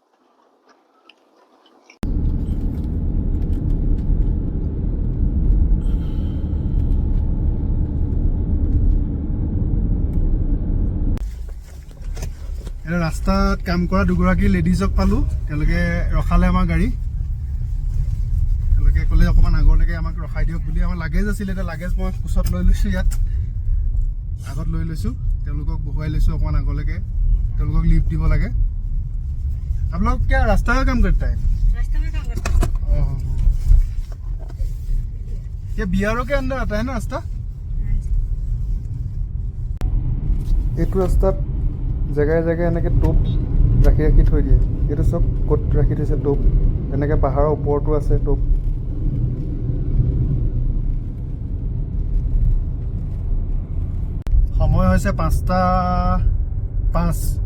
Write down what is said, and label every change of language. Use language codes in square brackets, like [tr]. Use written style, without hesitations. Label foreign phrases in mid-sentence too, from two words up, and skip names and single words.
[as] ৰাস্তাত কাম কৰা দুগৰাকী লেডিজক পালোঁ। তেওঁলোকে ৰখালে আমাৰ গাড়ী। তেওঁলোকে ক'লে অকণমান আগলৈকে আমাক ৰখাই দিয়ক বুলি। আমাৰ লাগেজ আছিলে, এতিয়া লাগেজ মই কোচত লৈ লৈছোঁ, ইয়াত আগত লৈ লৈছোঁ। তেওঁলোকক বহুৱাই লৈছোঁ অকণমান আগলৈকে। তেওঁলোকক লিফ্ট দিব লাগে। [hi] आप लोग क्या रास्ता का काम करता है? रास्ते में काम करता है। ये बिहारों के अंदर आता है ना रास्ता? [as] এইটো ৰাস্তাত জেগাই জেগাই এনেকৈ টোপ ৰাখি থৈ দিয়ে। এইটো চব ক'ত ৰাখি থৈছে টোপ। এনেকৈ পাহাৰৰ ওপৰতো আছে টোপ। সময় হৈছে 5:05।